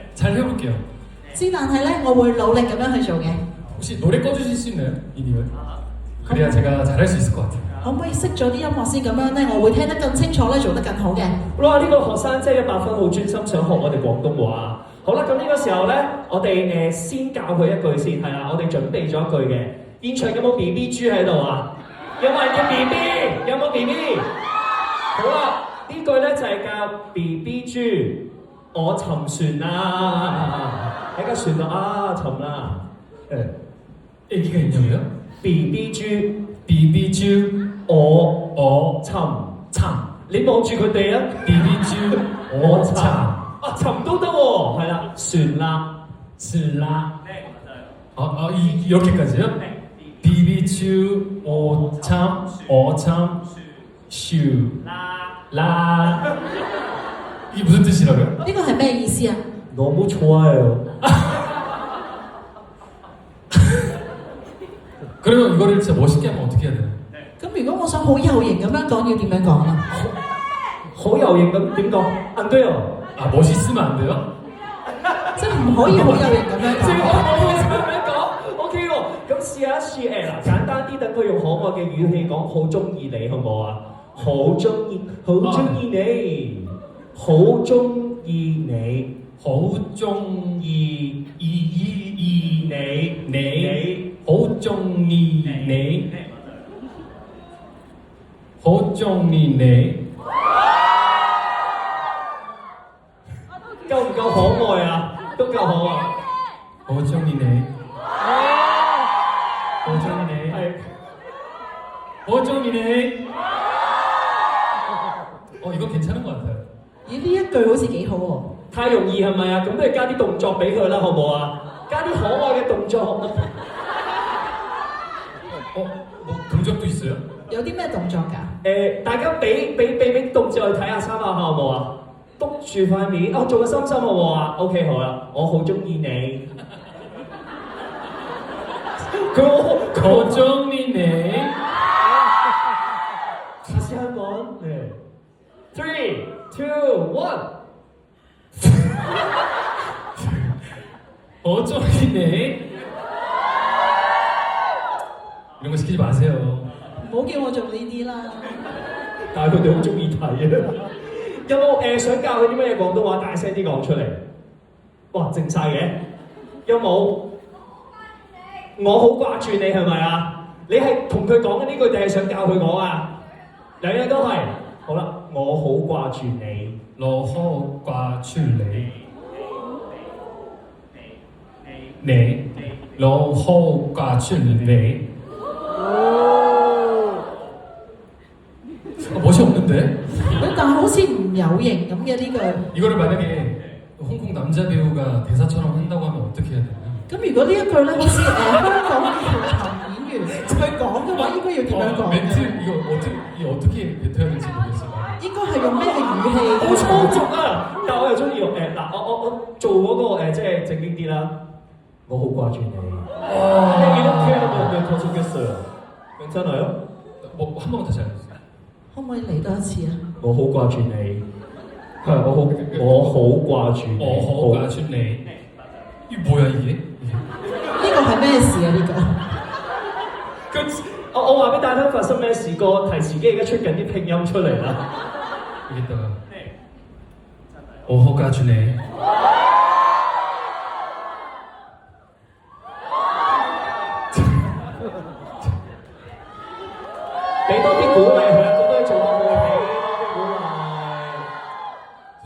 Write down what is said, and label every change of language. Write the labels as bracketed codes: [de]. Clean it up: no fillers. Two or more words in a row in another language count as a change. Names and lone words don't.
[ko] 잘 해볼게요. [yue] 但係咧，我會努力咁樣去做嘅。 [ko] 혹시 노래 꺼주실 수 있나요? 이님을? 그래야 제가 잘할 수 있을 것 같아요. [yue] 可唔可以熄咗啲音樂先？咁樣咧，我會聽得更清楚咧，做得更好嘅。哇！呢、個學生真係100分，好專心想學我哋廣東話。好啦，咁呢個時候咧，我哋先教佢一句先，係啦，我哋準備咗一句嘅。現場有冇 BB 豬喺度啊？有冇人叫 BB？ 有冇 BB？好啦，呢句咧就係教 BB 豬，我沉船啦，喺架船度啊沉啦。 [ko] 애기가 있냐고요? [yue] BB 豬 BB 豬沉，你望住佢哋啊 BB 豬我沉啊沉都得喎，係啦，船啦。 [ko] 슬라 이렇게까지요? BB 주 오참 슈 라 이게 무슨 뜻이라고요? [yue] 呢個係咩意思啊？ [ko] 너무 좋아요. 그러면 이거를 진짜 멋있게 하면 어떻게 해야 되나요? [yue] 咁如果我想好有型咁樣講，要點樣講啊？好有型咁點講？ [ko] 안 돼요. 아 멋있으면 안 돼요? [yue] 即係唔可以好有型咁樣最好講。我咁樣講，OK 喎。咁試一試嗱，簡單啲，等佢用可愛嘅語氣講，好中意你，好唔好啊？好中意你，好中意你，好中意你，好中意你，好中意你好中意你夠唔夠可愛啊？都夠可愛。好中意你好中意你係。好中意你 [ko] 이거 괜찮은 것 같아요. [yue] 咦，呢一句好似幾好喎。太容易係咪啊？咁不如加啲動作俾佢啦，好唔好啊？加啲可愛嘅動作。 [ko] 뭐 동작도 있어요? [yue] 有啲咩動作㗎？大家俾動作去睇下參考下好唔好啊？篤住塊面，做個心心好唔好啊 ？OK 好啦，我好中意你。好中意你。試下講，3, 2, 1。好中意你。 [ko] 이런 거 시키지 마세요. [yue] 唔好叫我做呢啲啦。但係佢哋好中意睇啊！有冇想教佢啲乜嘢廣東話？大聲啲講出嚟。哇，靜晒嘅。有冇？我好掛住你係咪啊？你係同佢講嘅呢句定係想教佢講啊？兩樣都係。好啦，我好掛住你。我好掛住你。你，我好掛住你。 [ko] 멋이 없는데? [yue] 但係好似唔有型咁嘅呢句。 [ko] 이거를 만약에 홍콩 남자 배우가 대사처럼 한다고 하면 어떻게 해야 되나요? [yue] 咁如果呢一句咧，好似香港嘅男演員去講嘅話，應該要點樣講？ [ko] 멘트 이거 어떻게 뱉어야 될지 모르겠어요. [yue] 應該係用咩語氣？好粗俗啊！但我又中意用嗱，我做嗰個即係正經啲啦。我好掛住你。 [ko] 이렇게 하면 더 좋겠어요. 괜찮아요? 뭐 한 번만 다시 해주세요. [yue] 可唔可以嚟多一次啊？我好掛住你。係我好掛住你。我好掛住你。 [ko] 이게 뭐야 이게? [yue] 呢個係咩事啊？呢個？我話俾大家聽發生咩事，個提詞機而家出緊啲拼音出嚟啦。 여기다가 我好掛住你。俾多啲鼓勵佢啦，咁都做得好，俾多啲鼓勵。